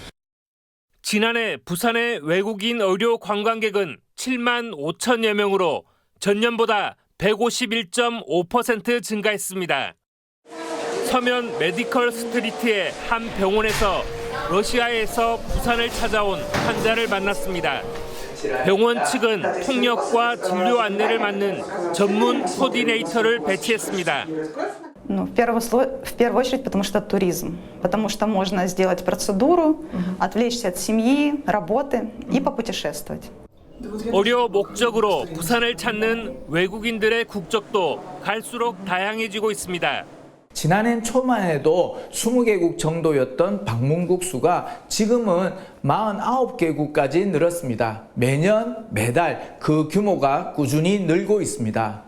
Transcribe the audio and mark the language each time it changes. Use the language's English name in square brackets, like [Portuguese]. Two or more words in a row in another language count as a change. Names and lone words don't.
[Korean] 지난해 부산의 외국인 의료 관광객은 7만 5천여 명으로 전년보다 151.5% 증가했습니다. 서면 메디컬 스트리트의 한 병원에서 러시아에서 부산을 찾아온 환자를 만났습니다. 병원 측은 통역과 진료 안내를 맡는 전문 코디네이터를 배치했습니다. [Russian] В первую очередь, потому что туризм, потому что можно сделать процедуру, отвлечься от семьи, работы и попутешествовать. [Korean] 의료 목적으로 부산을 찾는 외국인들의 국적도 갈수록 다양해지고 있습니다. 지난해 초만 해도 20개국 정도였던 방문국 수가 지금은 49개국까지 늘었습니다. 매년 매달 그 규모가 꾸준히 늘고 있습니다.